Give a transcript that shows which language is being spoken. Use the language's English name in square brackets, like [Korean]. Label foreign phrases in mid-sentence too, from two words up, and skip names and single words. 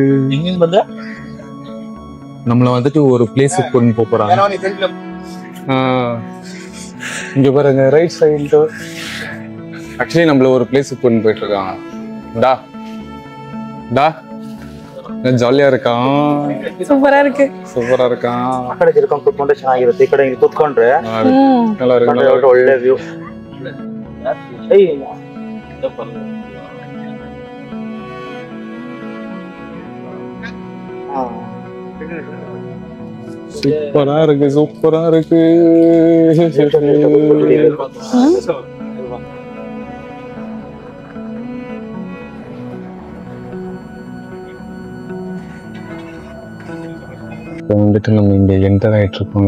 [Tamil] நம்மள வந்துட்டு ஒரு பிளேஸுக்கு கொண்டு போறாங்க. இங்க பாருங்க ரைட் சைடு. ஆக்சுவலி நம்மள ஒரு பிளேஸுக்கு கொண்டு போயிட்டு இருக்காங்க. ಜಾಲಿಯಾ இருக்கான். ಸೂಪರಾ இருக்கு. [Kannada] ಆ ಕಡೆ ತಿರ್ಕೊಂಡು ಕೂತ್ಕೊಂಡ್ರೆ ಚೆನ್ನಾಗಿರುತ್ತೆ. ಈ ಕಡೆ ಹಿಂಗೆ ಕೂತ್ಕೊಂಡ್ರೆ [Tamil] நல்லா இருக்கு. [Kannada] ಒಳ್ಳೆ ವ್ಯೂ. [Tamil] சூப்பரா இருக்கு. வந்துட்டு நம்ம இங்க என்டர் ஆயிட்டு இருக்கோம்.